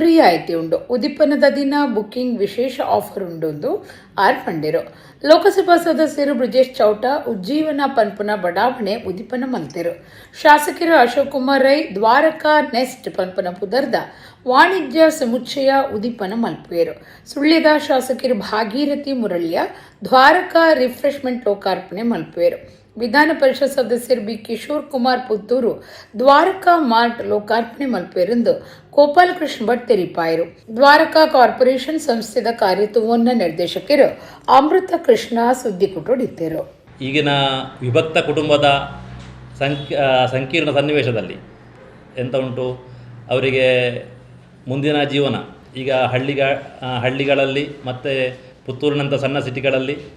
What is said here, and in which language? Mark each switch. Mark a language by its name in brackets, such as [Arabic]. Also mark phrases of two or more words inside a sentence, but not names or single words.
[Tulu] ರಿಯಾಯಿತಿ ಉಂಡು ಉದಿಪನದ ದಿನ ಬುಕ್ಕಿಂಗ್ ವಿಶೇಷ ಆಫರ್ ಉಂಡು ಆರ್ಪಂಡಿರು ಲೋಕಸಭಾ ಸದಸ್ಯರು ಬ್ರಿಜೇಶ್ ಚೌಟಾ ಉಜ್ಜೀವನ ಪನ್ಪುನ ಬಡಾವಣೆ ಉದಿಪನ ಮಲ್ತಿರು ಶಾಸಕರು ಅಶೋಕ್ ಕುಮಾರ್ ರೈ ದ್ವಾರಕಾ ನೆಸ್ಟ್ ಪನ್ಪುನ ಪುದರ್ದ ವಾಣಿಜ್ಯ ಸಮುಚ್ಚಯ ಉದಿಪನ ಮಲ್ಪುವೆರು ಸುಳ್ಯದ ಶಾಸಕರು ಭಾಗೀರಥಿ ಮುರಳಿಯ ದ್ವಾರಕಾ ರಿಫ್ರೆಶ್ಮೆಂಟ್ ಲೋಕಾರ್ಪಣೆ ಮಲ್ಪುವೆರು ವಿಧಾನ ಪರಿಷತ್ ಸದಸ್ಯರು ಬಿ ಕಿಶೋರ್ ಕುಮಾರ್ ಪುತ್ತೂರು ದ್ವಾರಕಾ ಮಾರ್ಟ್ ಲೋಕಾರ್ಪಣೆ ಮಲ್ಪುವೆರೆಂದು ಗೋಪಾಲಕೃಷ್ಣ ಭಟ್ ತೆರಿಪಾಯರು ದ್ವಾರಕಾ ಕಾರ್ಪೊರೇಷನ್ ಸಂಸ್ಥೆದ ಕಾರ್ಯತುವನ್ನ ನಿರ್ದೇಶಕರು ಅಮೃತ ಕೃಷ್ಣ ಸುದ್ದಿಗುಟ್ಟುಡಿದ್ದರು [Kannada] ಈಗಿನ ವಿಭಕ್ತ ಕುಟುಂಬದ ಸಂಕೀರ್ಣ ಸನ್ನಿವೇಶದಲ್ಲಿ ಎಂತ ಉಂಟು ಅವರಿಗೆ ಮುಂದಿನ ಜೀವನ ಈಗ ಹಳ್ಳಿಗಳಲ್ಲಿ ಮತ್ತು ಪುತ್ತೂರಿನಂಥ ಸಣ್ಣ ಸಿಟಿಗಳಲ್ಲಿ